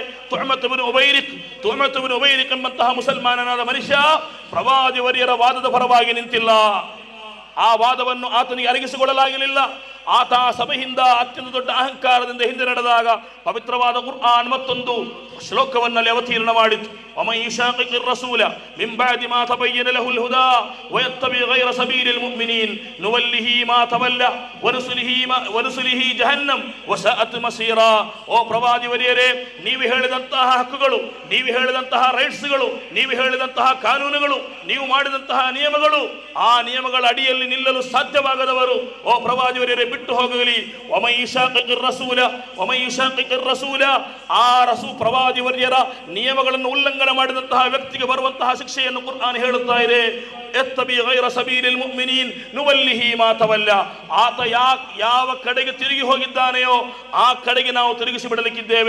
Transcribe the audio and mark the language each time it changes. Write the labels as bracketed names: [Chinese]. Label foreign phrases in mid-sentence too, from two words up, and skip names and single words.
[Kannada] ತುಅಮತ್ ಇಬ್ನ್ ಉಬೈರಿಕ್ ಎಂಬಂತಹ ಮುಸಲ್ಮಾನನಾದ ಮನುಷ್ಯ ಪ್ರವಾದಿ ವರಿಯರ ವಾದದ ಪರವಾಗಿ ನಿಂತಿಲ್ಲ. ಆ ವಾದವನ್ನು ಆತನಿಗೆ ಅರಗಿಸಿಕೊಳ್ಳಲಾಗಲಿಲ್ಲ. ಆತ ಸಭೆಯಿಂದ ಅತ್ಯಂತ ದೊಡ್ಡ ಅಹಂಕಾರದಿಂದ ಹಿಂದೆ ನಡೆದಾಗ ಪವಿತ್ರವಾದ ಕುರ್ಆನ್ ಮತ್ತೊಂದು ಶ್ಲೋಕವನ್ನಲ್ಲಿ ಅವತೀರ್ಣ ಮಾಡಿತು. [Arabic] ومن يشاقق الرسول من بعد ما تبين له الهدى ويتبع غير سبيل المؤمنين نوله ما تولى ونصله جهنم وساءت مصيرا. [Kannada] ಓ ಪ್ರವಾದಿ ವರಿಯರೇ, ನೀವು ಹೇಳಿದಂತಹ ಹಕ್ಕುಗಳು, ನೀವು ಹೇಳಿದಂತಹ ರೈಟ್ಸ್ಗಳು, ನೀವು ಹೇಳಿದಂತಹ ಕಾನೂನುಗಳು, ನೀವು ಮಾಡಿದಂತಹ ನಿಯಮಗಳು, ಆ ನಿಯಮಗಳ ಅಡಿಯಲ್ಲಿ ನಿಲ್ಲಲು ಸಾಧ್ಯವಾಗದವರು ಓ ಪ್ರವಾದಿ ವರಿಯರೇ ಬಿಟ್ಟು ಹೋಗಲಿ. [Arabic] ومن يشاقق الرسول [Kannada] ಆ ಪ್ರವಾದಿ ವರಿಯರ ನಿಯಮಗಳನ್ನು ಉಲ್ಲಂಘನೆ ಮಾಡಿದಂತಹ ವ್ಯಕ್ತಿಗೆ ಬರುವಂತಹ ಶಿಕ್ಷೆಯನ್ನು ಕುರ್ಆನ್ ಹೇಳುತ್ತಾ ಇದೆ. [Arabic] ويتبع غير سبيل المؤمنين نوله ما تولى. [Kannada] ಆತ ಯಾವ ಕಡೆಗೆ ತಿರುಗಿ ಹೋಗಿದ್ದಾನೆಯೋ ಆ ಕಡೆಗೆ ನಾವು ತಿರುಗಿಸಿ ಬಿಡಲಿಕ್ಕಿದ್ದೇವೆ.